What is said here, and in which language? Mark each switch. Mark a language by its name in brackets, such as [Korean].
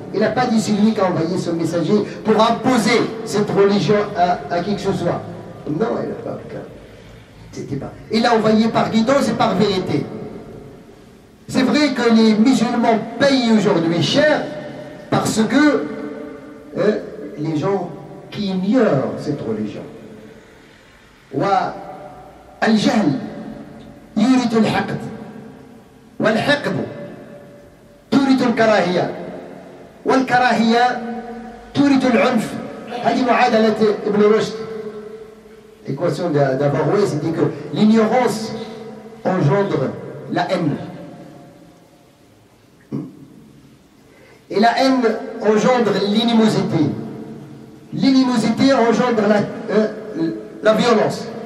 [French] Il n'a pas dit celui qui a envoyé ce messager pour imposer cette religion à qui que ce soit. Non, il n'a pas. C'était pas. Il l'a envoyé par guidance et par vérité. C'est vrai que les musulmans payent aujourd'hui cher parce que les gens qui ignorent cette religion. [Arabic] والجهل يورث الحقد والحقد تورث الكراهية والكراهية تورث العنف. هذه معادلة ابن رشد. [French] L'équation d'Averroès, c'est dit que l'ignorance engendre la haine. Et la haine engendre l'inimosité. L'inimosité engendre la violence.